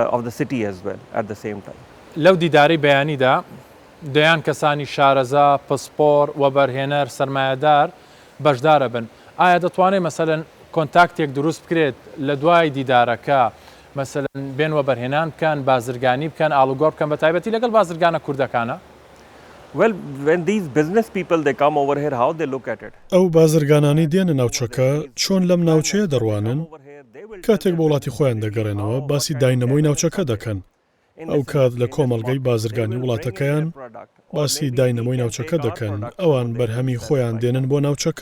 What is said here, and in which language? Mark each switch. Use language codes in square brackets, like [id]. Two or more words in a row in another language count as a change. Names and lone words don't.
[ckb] لەو دیداری بەیانیدا دەیان کەسانی شارەزا، پسپۆر و بەرهێنەر سەرمایەدار بەشدارە بن. ئایا دەتوانێت مەسەلەن کۆنتاکتێک دروست بکرێت لە دوای دیدارەکە مەسەلەن بێنوە بەرهێنان بکەن، بازرگانی بکەن، ئاڵوگۆڕ بکەن بە تایبەتی لەگەڵ بازرگانە کوردەکانە؟ [en] Well, when these business people they come over here, how they look at it? [ckb] ئەو بازرگانانی دێنە ناوچەکە چۆن لەم ناوچەیە دەڕوانن کاتێک بە وڵاتی خۆیان دەگەڕێنەوە باسی داینەمۆی ناوچەکە دەکەن. ئەو کات لە کۆمەڵگەی بازرگانی وڵاتەکەیان باسی داینەمۆی ناوچەکە دەکەن، ئەوان بەرهەمی خۆیان دێنن بۆ ناوچەکە.